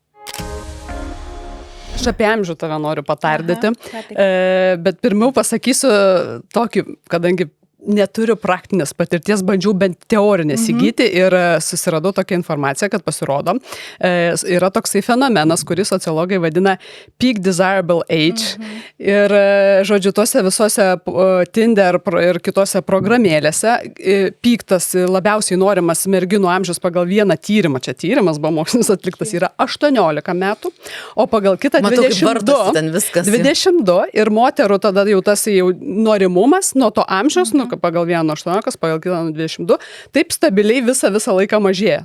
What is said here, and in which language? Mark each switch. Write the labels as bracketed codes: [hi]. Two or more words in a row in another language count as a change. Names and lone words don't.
[lt] Aš apie amžių tave noriu patardyti, bet pirmiau pasakysiu tokį, kadangi neturiu praktinės patirties, bandžiau bent teorinės įgyti ir susiradau tokią informaciją, kad pasirodo, yra toksai fenomenas, kurį sociologai vadina [en] peak desirable age. [lt] Ir, žodžiu, tuose visose Tinder ir kitose programėlėse peaktas labiausiai norimas merginų amžius pagal vieną tyrimą, čia tyrimas buvo mokslinis atliktas, yra 18 metų, o pagal kitą 22 ir moterų tada jau tas jau norimumas nuo to amžiaus, pagal vieną 18, pagal kitą 22, taip stabiliai visą laiką mažėja.